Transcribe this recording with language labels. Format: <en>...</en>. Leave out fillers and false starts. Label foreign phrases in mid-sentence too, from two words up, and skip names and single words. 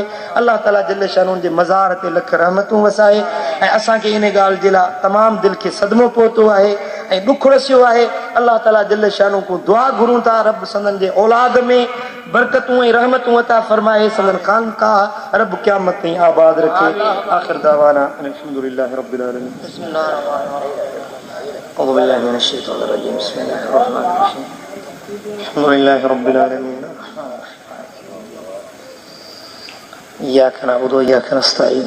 <sd>अल्लाह ताला</sd> <ar>جل شأنه</ar> <sd>जे मज़ार ते लख रहमतूं वसाए। ऐं असांखे इन ॻाल्हि जे लाइ तमामु दिलि खे सदमो पहुतो आहे ऐं ॾुख रसियो आहे। अल्लाह ताला</sd> <ar>جل شأنه</ar> <sd>को दुआ घुरूं था, रब संदन जे औलाद में बरकतूं ऐं रहमतूं अता फरमाए। संदन खानकाह रब क़यामत ताईं आबाद रखे।</sd> <ar>آخر دعوانا الحمد لله رب العالمين أعوذ بالله من الشيطان الرجيم. بسم الله الرحمن الرحيم الحمد لله رب العالمين. إياك نعبد وإياك نستعين.</ar>